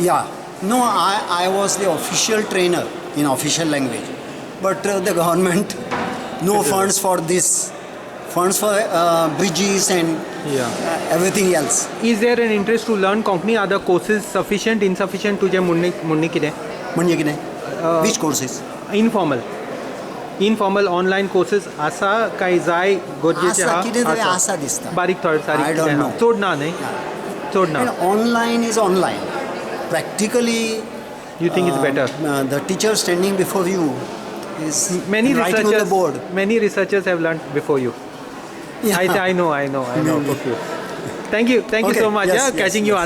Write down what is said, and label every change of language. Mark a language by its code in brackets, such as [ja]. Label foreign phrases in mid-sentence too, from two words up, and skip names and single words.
[en] No, I was the official trainer in official language. but the government no funds for this, funds for bridges and everything else. Is there an interest to learn Konkani? Are the courses sufficient, insufficient [kok] तुझे मुन्नी कितें? म्हणजे कितें? [en] Which courses? informal online courses [kok] आसा काय जाय गरजेचे आसा, कितें तरी आसा? आसा दिसता. बारीक थोडे [en] I [kok] सारीक [en] don't [kok] कितें [en] know. [kok] आहा? चड ना न्ही? चड ना. [en] And online is online. Practically, You think it's better? The teacher standing before you is Many writing on the board. researchers have learned before you. Yeah. I know. Okay. Thank you Okay, so much. yes, yes, Catching you yes, unaware. yes, Thank you